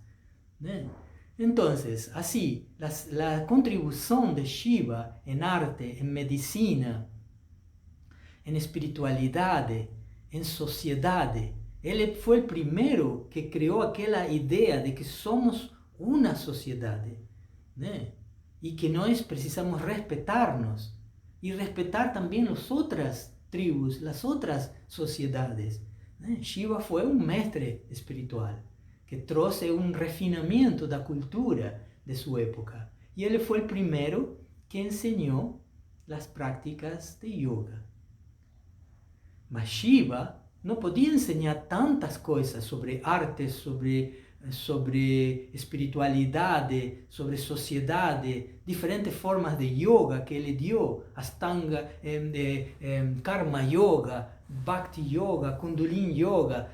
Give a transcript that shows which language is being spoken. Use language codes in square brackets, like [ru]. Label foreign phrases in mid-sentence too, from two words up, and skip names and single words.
[es] Entonces, así, la contribución de Shiva en arte, en medicina, en espiritualidad, en sociedad, él fue el primero que creó aquella idea de que somos una sociedad, y que [pt] nós precisamos [es] respetarnos y respetar también las otras tribus, las otras sociedades. Shiva fue un mestre espiritual que trouxe un refinamiento de la cultura de su época, y él fue el primero que enseñó las prácticas de yoga. Mas Shiva no podía enseñar tantas cosas sobre arte, sobre espiritualidad, sobre sociedad, diferentes formas de yoga que él dio, Astanga, Karma Yoga, Bhakti Yoga, Kundalini Yoga.